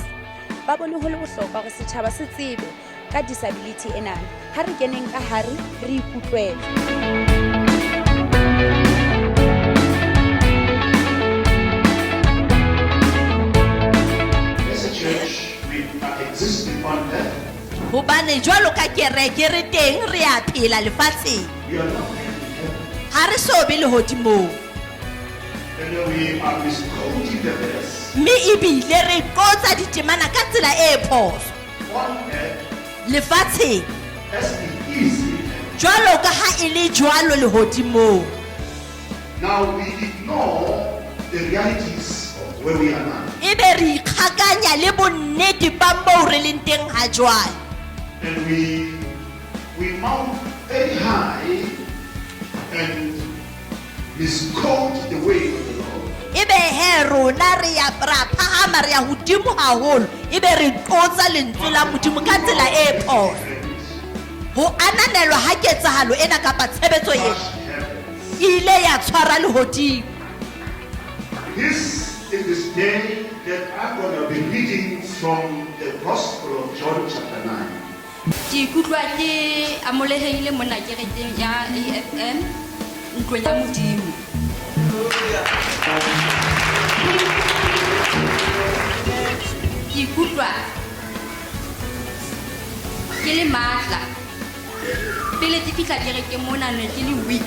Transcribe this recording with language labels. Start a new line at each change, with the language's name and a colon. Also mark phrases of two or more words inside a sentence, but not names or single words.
Southern Sotho: Ba bone ho le bohlokwa hore setjhaba se tsebe ka disability ena. Ha re keneng ka hare re ikutlwele.
English: As a church, we are existing on earth.
Southern Sotho: Hobane jwalo ka kereke re teng re a phela lefatsheng.
English: We are not
Southern Sotho: ha re so be le hodimo
English: and we are misquoting the verse.
Southern Sotho: mme ebile re qotsa ditemana ka tsela e phoso
English: On earth,
Southern Sotho: lefatsheng
English: as it is in heaven.
Southern Sotho: jwalo ka ha e le jwalo le hodimo.
English: Now we ignore the realities of where we are now.
Southern Sotho: Ebe re ikgakanya le bonnete ba moo re leng teng ha jwale.
English: And we mount very high and misquote the way of the Lord.
Southern Sotho: Ebe he rona re ya phahama re ya hodimo haholo ebe re qotsa lentswe la modimo ka tsela e phoso. Ho ananelwa ha ketsahalo ena kapa tshebetso ena ile ya tshwara lehodimo.
English: This is this day that I'm going to be reading from the Gospel of John chapter 9.
Southern Sotho: Ke ikutlwa ke amolehile mona kerekeng ya AFM ntlong ya modimo. Ke ikutlwa ke le matla pele ke fihla kerekeng mona ne ke le weak.